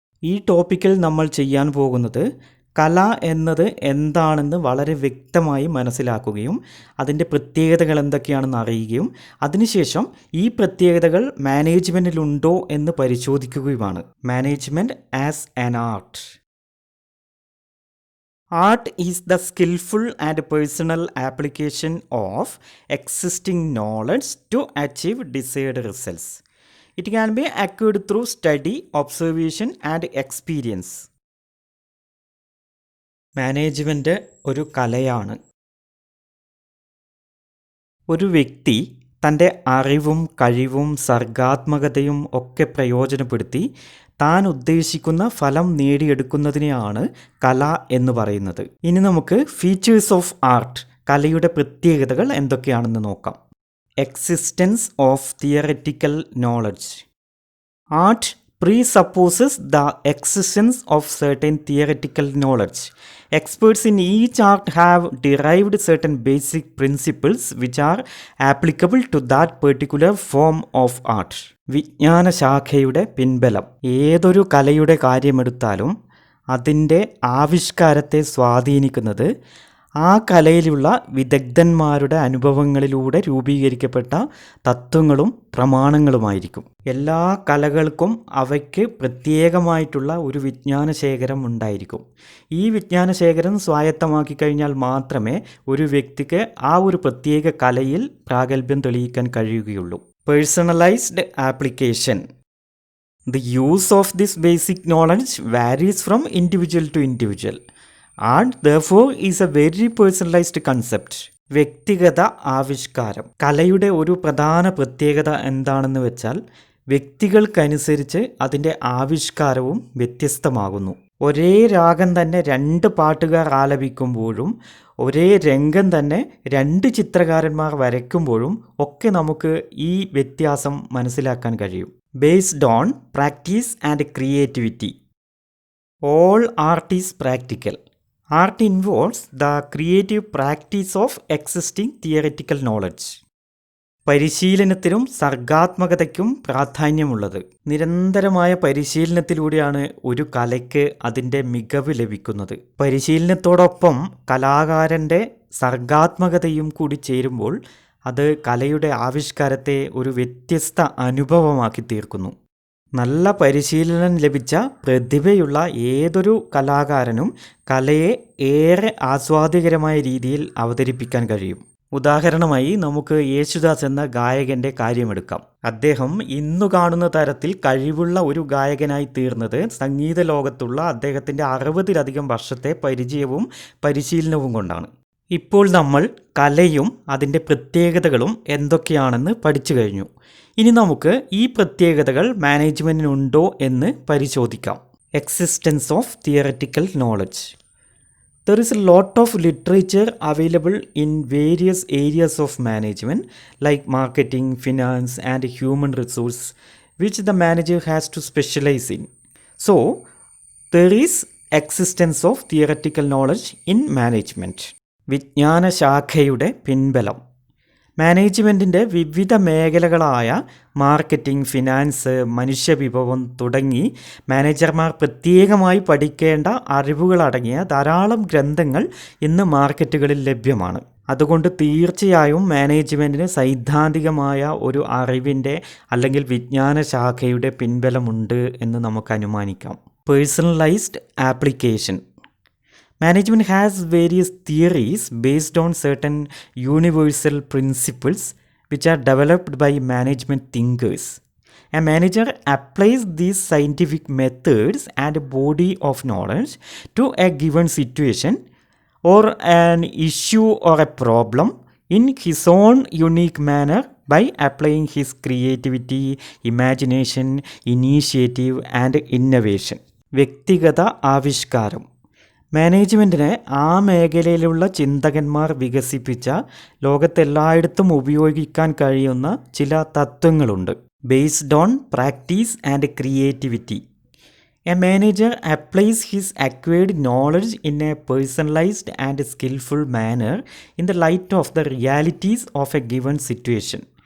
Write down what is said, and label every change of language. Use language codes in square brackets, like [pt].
[ml] ഈ ടോപ്പിക്കിൽ നമ്മൾ ചെയ്യാൻ പോകുന്നത് കല എന്നത് എന്താണെന്ന് വളരെ വ്യക്തമായി മനസ്സിലാക്കുകയും അതിൻ്റെ പ്രത്യേകതകൾ എന്തൊക്കെയാണെന്ന് അറിയുകയും അതിനുശേഷം ഈ പ്രത്യേകതകൾ മാനേജ്മെൻറ്റിലുണ്ടോ എന്ന് പരിശോധിക്കുകയുമാണ്. [en] Management as an art. Art is the skillful and personal application of existing knowledge to achieve desired results. It can be acquired through study, observation and experience. [ml] Management ഒരു കലയാണ്. ഒരു വ്യക്തി തൻ്റെ അറിവും കഴിവും സർഗാത്മകതയും ഒക്കെ പ്രയോജനപ്പെടുത്തി താൻ ഉദ്ദേശിക്കുന്ന ഫലം നേടിയെടുക്കുന്നതിനെയാണ് കല എന്ന് പറയുന്നത്. ഇനി നമുക്ക് [en] features of art, [ml] കലയുടെ പ്രത്യേകതകൾ എന്തൊക്കെയാണെന്ന് നോക്കാം. [en] Existence of theoretical knowledge. Art presupposes the existence of certain theoretical knowledge. Experts in each art have derived certain basic principles which are applicable to that particular form of art. [ml] വിജ്ഞാന ശാഖയുടെ പിൻബലം. ഏതൊരു കലയുടെ കാര്യമെടുത്താലും അതിൻ്റെ ആവിഷ്കാരത്തെ സ്വാധീനിക്കുന്നത് ആ കലയിലുള്ള വിദഗ്ധന്മാരുടെ അനുഭവങ്ങളിലൂടെ രൂപീകരിക്കപ്പെട്ട തത്വങ്ങളും പ്രമാണങ്ങളുമായിരിക്കും. എല്ലാ കലകൾക്കും അവയ്ക്ക് പ്രത്യേകമായിട്ടുള്ള ഒരു വിജ്ഞാനശേഖരം ഉണ്ടായിരിക്കും. ഈ വിജ്ഞാനശേഖരം സ്വായത്തമാക്കി കഴിഞ്ഞാൽ മാത്രമേ ഒരു വ്യക്തിക്ക് ആ ഒരു പ്രത്യേക കലയിൽ പ്രാഗൽഭ്യം തെളിയിക്കാൻ കഴിയുകയുള്ളൂ. [en] Personalised application. The use of this basic knowledge varies from individual to individual. Art therefore is a very personalized concept. [ml] വ്യക്തിഗത ആവിഷ്കാരം. കലയുടെ ഒരു പ്രധാന പ്രത്യേകത എന്താണെന്ന് വെച്ചാൽ വ്യക്തികൾക്കനുസരിച്ച് അതിൻ്റെ ആവിഷ്കാരവും വ്യത്യസ്തമാകുന്നു. ഒരേ രാഗം തന്നെ 2 പാട്ടുകാർ ആലപിക്കുമ്പോഴും ഒരേ രംഗം തന്നെ 2 ചിത്രകാരന്മാർ വരയ്ക്കുമ്പോഴും ഒക്കെ നമുക്ക് ഈ വ്യത്യാസം മനസ്സിലാക്കാൻ കഴിയും. [en] Based on practice and creativity. All art is practical. Art involves the creative practice of existing theoretical knowledge. [ml] പരിശീലനത്തിനും സർഗാത്മകതയ്ക്കും പ്രാധാന്യമുള്ളത്. നിരന്തരമായ പരിശീലനത്തിലൂടെയാണ് ഒരു കലയ്ക്ക് അതിൻ്റെ മികവ് ലഭിക്കുന്നത്. പരിശീലനത്തോടൊപ്പം കലാകാരൻ്റെ സർഗാത്മകതയും കൂടി ചേരുമ്പോൾ അത് കലയുടെ ആവിഷ്കാരത്തെ ഒരു വ്യത്യസ്ത അനുഭവമാക്കി തീർക്കുന്നു. നല്ല പരിശീലനം ലഭിച്ച പ്രതിഭയുള്ള ഏതൊരു കലാകാരനും കലയെ ഏറെ ആസ്വാദ്യകരമായ രീതിയിൽ അവതരിപ്പിക്കാൻ കഴിയും. ഉദാഹരണമായി നമുക്ക് യേശുദാസ് എന്ന ഗായകൻ്റെ കാര്യമെടുക്കാം. അദ്ദേഹം ഇന്നു കാണുന്ന തരത്തിൽ കഴിവുള്ള ഒരു ഗായകനായി തീർന്നത് സംഗീത ലോകത്തുള്ള അദ്ദേഹത്തിൻ്റെ 60-ലധികം വർഷത്തെ പരിചയവും പരിശീലനവും കൊണ്ടാണ്. ഇപ്പോൾ നമ്മൾ കലയും അതിൻ്റെ പ്രത്യേകതകളും എന്തൊക്കെയാണെന്ന് പഠിച്ചു കഴിഞ്ഞു. ഇനി നമുക്ക് ഈ പ്രത്യേകതകൾ മാനേജ്മെൻറ്റിനുണ്ടോ എന്ന് പരിശോധിക്കാം. [en] Existence of theoretical knowledge. There is a lot of literature available in various areas of management like marketing, finance and human resource which the manager has to specialize in. So, there is existence of theoretical knowledge in management. [ml] വിജ്ഞാന ശാഖയുടെ പിൻബലം. മാനേജ്മെൻറ്റിൻ്റെ വിവിധ മേഖലകളായ marketing, finance, മനുഷ്യവിഭവം തുടങ്ങി മാനേജർമാർ പ്രത്യേകമായി പഠിക്കേണ്ട അറിവുകളടങ്ങിയ ധാരാളം ഗ്രന്ഥങ്ങൾ ഇന്ന് മാർക്കറ്റുകളിൽ ലഭ്യമാണ്. അതുകൊണ്ട് തീർച്ചയായും മാനേജ്മെൻറ്റിന് സൈദ്ധാന്തികമായ ഒരു അറിവിൻ്റെ അല്ലെങ്കിൽ വിജ്ഞാന ശാഖയുടെ പിൻബലമുണ്ട് എന്ന് നമുക്ക് അനുമാനിക്കാം. [en] Personalised application. Management has various theories based on certain universal principles which are developed by management thinkers. A manager applies these scientific methods and a body of knowledge to a given situation or an issue or a problem in his own unique manner by applying his creativity, imagination, initiative and innovation. [ml] വ്യക്തിഗത ആവിഷ്കാരം. മാനേജ്മെൻറ്റിനെ ആ മേഖലയിലുള്ള ചിന്തകന്മാർ വികസിപ്പിച്ച ലോകത്തെല്ലായിടത്തും ഉപയോഗിക്കാൻ കഴിയുന്ന ചില തത്വങ്ങളുണ്ട്. [en] Based on practice and creativity. A manager applies his acquired knowledge in a personalised and skilful manner in the light of the realities of a given situation.